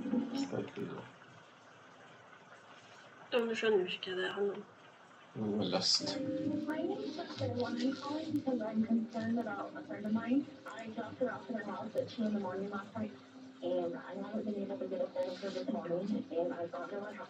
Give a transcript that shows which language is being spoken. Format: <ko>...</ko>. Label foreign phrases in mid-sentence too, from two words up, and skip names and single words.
<no>Ja, du skjønner jo ikke hva det handler om.</no> <en>Last. My name is Sarah. I'm calling because I'm concerned about a friend of mine. I dropped her off at her house at 2 in the morning last night, and I haven't been able to get a hold of her this morning, and I've gone to her house.</en>